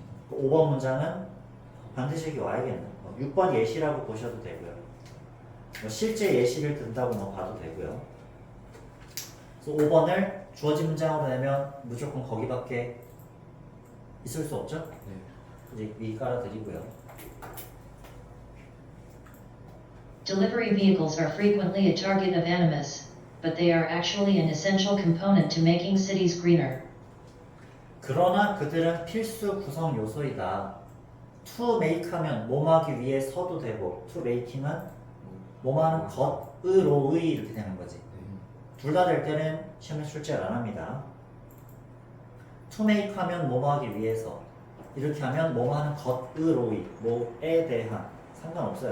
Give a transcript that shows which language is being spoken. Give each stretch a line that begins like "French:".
Korean: 5번 문장은 반드시 여기 와야겠네. 6번 예시라고 보셔도 되고요. 실제 예시를 든다고 봐도 되고요. 그래서 5번을 주어진 문장으로 내면 무조건 거기밖에 있을 수 없죠? 이제 위 깔아드리고요.
English: Delivery vehicles are frequently a target of animus, but they are actually an essential component to making cities greener.
Korean: 그러나 그들은 필수 구성 요소이다. to make 하면 뭐하기 위해 서도 되고 to making은 뭐하는 것으로의 이렇게 되는 거지. 둘 다 될 때는 시험에 출제를 안 합니다. to make 하면 뭐하기 위해서 이렇게 하면 뭐하는 것으로의 뭐에 대한 상관없어요.